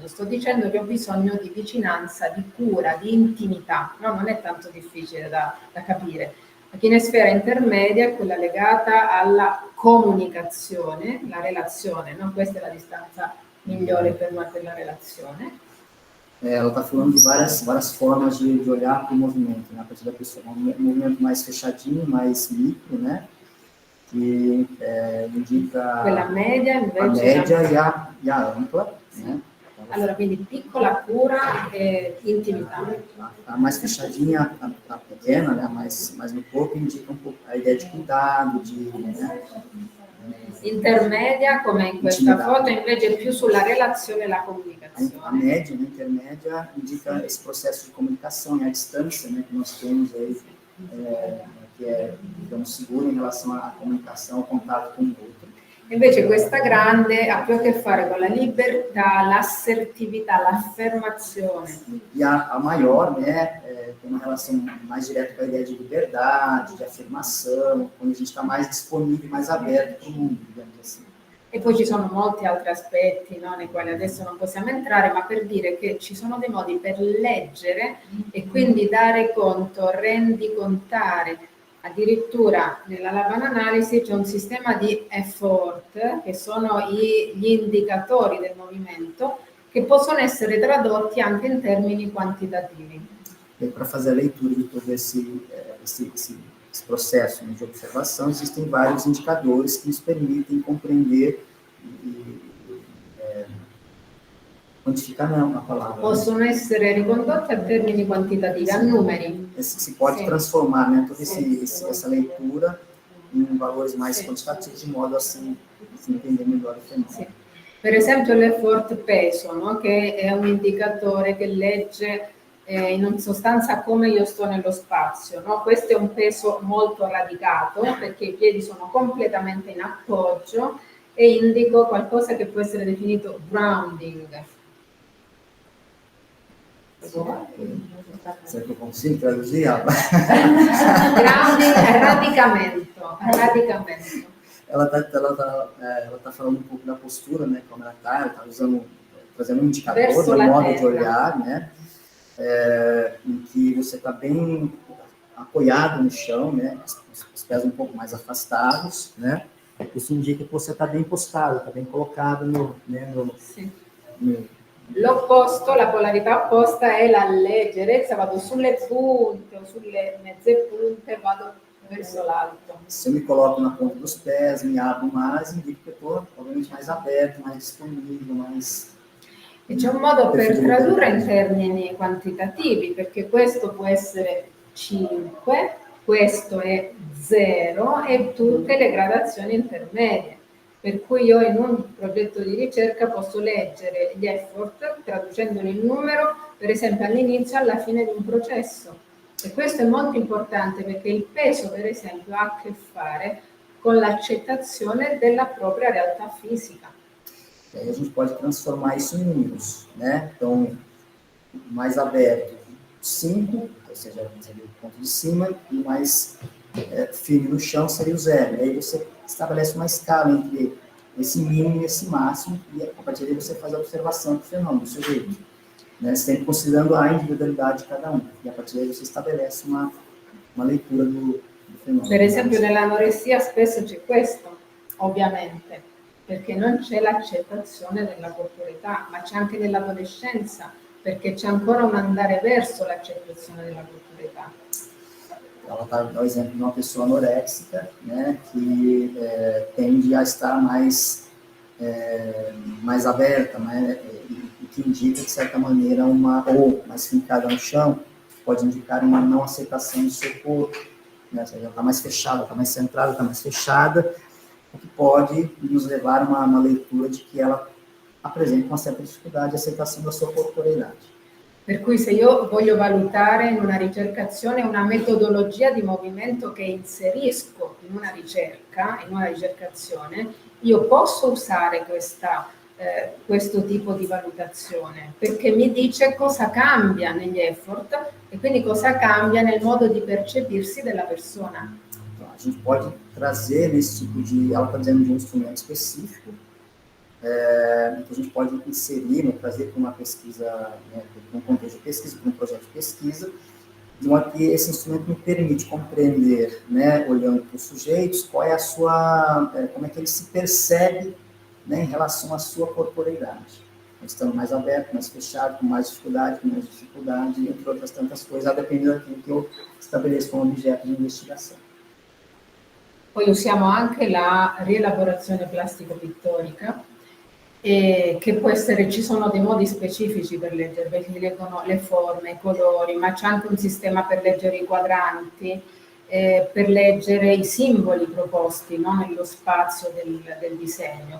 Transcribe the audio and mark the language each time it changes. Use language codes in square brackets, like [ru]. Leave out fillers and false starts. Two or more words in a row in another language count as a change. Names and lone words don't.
[it] Sto dicendo che ho bisogno di vicinanza, di cura, di intimità, no? Non è tanto difficile da capire. La chinesfera intermedia è quella legata alla comunicazione, la relazione, no? Questa è la distanza migliore per la relazione. [pt] Ela está falando de várias formas de olhar para o movimento, né? A partir da pessoa, um movimento mais fechadinho, mais micro, né? Que indica [it] quella media, invece, [pt] a média e a ampla, né? [it] Allora, quindi piccola, cura e intimità. [pt] A mais fechadinha, a pequena, né? mais no corpo, indica um pouco a ideia de cuidado, né? [it] Intermedia, come in questa foto, invece più sulla relazione e la comunicazione. [pt] A média, né, intermédia, indica esse processo de comunicação e a distância, né, que nós temos aí, que é, digamos, seguro em relação à comunicação, ao contato com o outro. [it] Invece questa grande ha più a che fare con la libertà, l'assertività, l'affermazione. [pt] E a maior, né, tem uma relação mais direta com a ideia de liberdade, de afirmação, quando a gente está mais disponível, mais aberto para o mundo, digamos assim. [it] E poi ci sono molti altri aspetti, no, nei quali adesso non possiamo entrare, ma per dire che ci sono dei modi per leggere e quindi dare conto, rendicontare. Addirittura nella Laban Analisi c'è un sistema di effort, che sono gli indicatori del movimento, che possono essere tradotti anche in termini quantitativi. [pt] E para fazer a leitura de todo esse processo de observação, existem vários indicadores que nos permitem compreender e quantificar não a palavra. [it] Possono essere ricondotti a termini quantitativi, a numeri. [pt] Se pode transformar, né, toda essa leitura em valores mais quantitativos, de modo a se entender melhor o fenômeno. [it] Sì. Per esempio l'effort peso, no? Che è un indicatore che legge in sostanza come io sto nello spazio, no? Questo è un peso molto radicato perché i piedi sono completamente in appoggio e indico qualcosa che può essere definito grounding. [pt] Se eu consigo traduzir? [it] Grounding è radicamento. [pt] Ela tá falando um pouco da postura, né, como ela está trazendo um indicador, um modo de olhar, né, em que você está bem apoiado no chão, né, os pés um pouco mais afastados, né, isso indica que você está bem postado, está bem colocado no [it] L'opposto, la polarità opposta è la leggerezza, vado sulle punte o sulle mezze punte, vado verso l'alto. [pt] Se eu me coloco na ponta dos pés, me abro mais, indica que eu estou, obviamente, mais aberto, mais disponível, mais... [it] E c'è un modo per tradurre in termini quantitativi, perché questo può essere 5, questo è 0 e tutte le gradazioni intermedie. Per cui io in un progetto di ricerca posso leggere gli effort traducendoli in numero, per esempio all'inizio e alla fine di un processo. E questo è molto importante perché il peso, per esempio, ha a che fare con l'accettazione della propria realtà fisica. [pt] E aí a gente pode transformar isso em números, né? Então, mais aberto, 5, ou seja, o ponto de cima, e mais firme no chão seria o 0. E aí você estabelece uma escala entre esse mínimo e esse máximo, e a partir daí você faz a observação do fenômeno, do sujeito, né? Sempre considerando a individualidade de cada um. E a partir daí você estabelece uma leitura do fenomeno. [it] Per esempio nell'anoressia spesso c'è questo, ovviamente, perché non c'è l'accettazione della corporalità, ma c'è anche nell'adolescenza, perché c'è ancora un andare verso l'accettazione della corporalità. [pt] Ela está dando o exemplo de uma pessoa anoréxica, né, que tende a estar mais aberta, né, e que indica, de certa maneira, ou mais fincada no chão, pode indicar uma não aceitação do seu corpo, né, ou seja, ela está mais fechada, está mais centrada, está mais fechada, o que pode nos levar a uma leitura de que ela apresenta uma certa dificuldade de aceitação da sua corporeidade. [it] Per cui se io voglio valutare in una ricercazione una metodologia di movimento che inserisco in una ricerca, in una ricercazione, io posso usare questo tipo di valutazione, perché mi dice cosa cambia negli effort e quindi cosa cambia nel modo di percepirsi della persona. [pt] Então, a gente pode trazer nesse tipo de, ela está dizendo de um instrumento específico, que a gente pode inserir, né, trazer para uma pesquisa, né, para um contexto de pesquisa, para um projeto de pesquisa, de modo que esse instrumento me permite compreender, né, olhando para os sujeitos, qual é a sua, como é que ele se percebe, né, em relação à sua corporeidade. Estando mais aberto, mais fechado, com mais dificuldade, entre outras tantas coisas, a depender daquilo que eu estabeleço como objeto de investigação. [it] Poi usiamo anche la rielaborazione plastico-pittorica, che può essere, ci sono dei modi specifici per leggere, perché si leggono le forme, i colori, ma c'è anche un sistema per leggere i quadranti, per leggere i simboli proposti, no, nello spazio del disegno.